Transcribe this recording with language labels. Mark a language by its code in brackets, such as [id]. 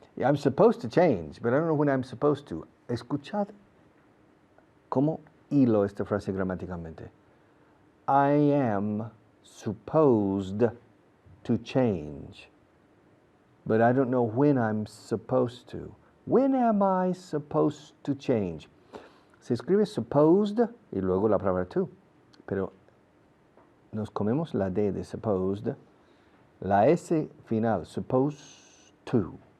[en] I'm supposed to change, but I don't know when I'm supposed to. [es] Escuchad cómo hilo esta frase gramáticamente. [en] I am supposed to change, but I don't know when I'm supposed to. When am I supposed to change? [es] Se escribe supposed y luego la palabra to, pero nos comemos la D de supposed, la S final, supposed to.